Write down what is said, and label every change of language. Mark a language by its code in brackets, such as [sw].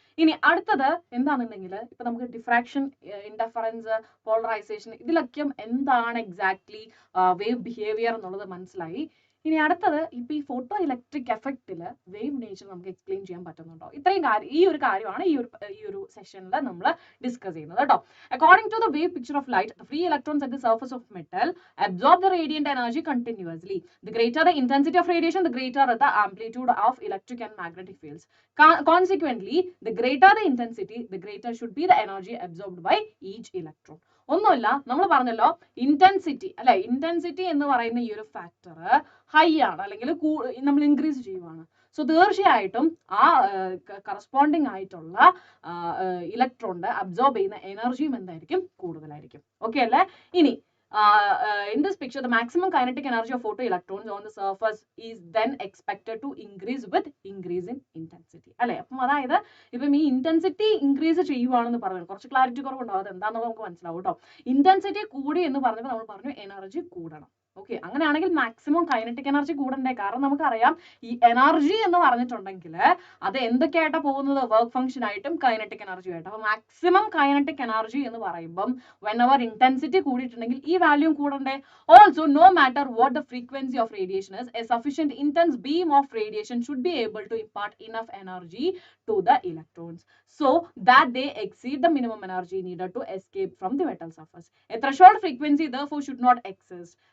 [ml] ഇനി അടുത്തത് എന്താണെന്നുണ്ടെങ്കിൽ ഇപ്പൊ നമുക്ക് ഡിഫ്രാക്ഷൻ, ഇന്റർഫറൻസ്, പോളറൈസേഷൻ, ഇതിലൊക്കെ എന്താണ് എക്സാക്ട്ലി വേവ് ബിഹേവിയർ എന്നുള്ളത് മനസ്സിലായി. ഇനി അടുത്തത് ഇപ്പൊ ഈ ഫോട്ടോ ഇലക്ട്രിക് എഫക്റ്റില് വേവ് നേച്ചർ നമുക്ക് എക്സ്പ്ലെയിൻ ചെയ്യാൻ പറ്റുന്നുണ്ടോ? ഇത്രയും കാര്യം, ഈ ഒരു കാര്യമാണ് ഈ ഒരു സെഷനിൽ നമ്മൾ ഡിസ്കസ് ചെയ്യുന്നത് കേട്ടോ. [en] According to the wave picture of light, the free electrons at the surface of metal absorb the radiant energy continuously. The greater the intensity of radiation, the greater the amplitude of electric and magnetic fields. Consequently, the greater the intensity, the greater should be the energy absorbed by each electron. [ml] ഒന്നുമില്ല, നമ്മൾ പറഞ്ഞല്ലോ intensity അല്ലെ. Intensity എന്ന് പറയുന്ന ഈ ഒരു factor high ആണ്, അല്ലെങ്കിൽ നമ്മൾ ഇൻക്രീസ് ചെയ്യുവാണ്. സോ തീർച്ചയായിട്ടും ആ കറസ്പോണ്ടിങ് ആയിട്ടുള്ള ഇലക്ട്രോണിന്റെ അബ്സോർബ് ചെയ്യുന്ന എനർജിയും എന്തായിരിക്കും, കൂടുതലായിരിക്കും. ഓക്കെ അല്ലേ? ഇനി [en] in this picture, the maximum kinetic energy of photoelectrons on the surface is then expected to increase with increase in intensity. [ml] അല്ലെ, അപ്പം അതായത് ഇപ്പം ഈ ഇന്റൻസിറ്റി ഇൻക്രീസ് ചെയ്യുവാണെന്ന് പറഞ്ഞു, കുറച്ച് ക്ലാരിറ്റി കുറവുണ്ടാവും, അത് എന്താണെന്ന് നമുക്ക് മനസ്സിലാവും കേട്ടോ. ഇന്റൻസിറ്റി കൂടി എന്ന് പറഞ്ഞപ്പോൾ നമ്മൾ പറഞ്ഞു എനർജി കൂടണം. ഓക്കെ, അങ്ങനെയാണെങ്കിൽ മാക്സിമം കൈനറ്റിക് എനർജി കൂടണ്ടേ? കാരണം നമുക്കറിയാം ഈ എനർജി എന്ന് പറഞ്ഞിട്ടുണ്ടെങ്കിൽ അത് എന്തൊക്കെയായിട്ടാണ് പോകുന്നത്? വർക്ക് ഫംഗ്ഷൻ ആയിട്ടും കൈനറ്റിക് എനർജി ആയിട്ടും. അപ്പൊ മാക്സിമം കൈനറ്റിക് എനർജി എന്ന് പറയുമ്പം whenever intensity കൂടിയിട്ടുണ്ടെങ്കിൽ ഈ value കൂടണ്ടേ? [en] Also, no matter what the frequency of radiation is, a sufficient intense beam of radiation should be able to impart enough energy to the electrons so that they exceed the minimum energy needed to escape from the metal surface. A threshold frequency therefore should not exist.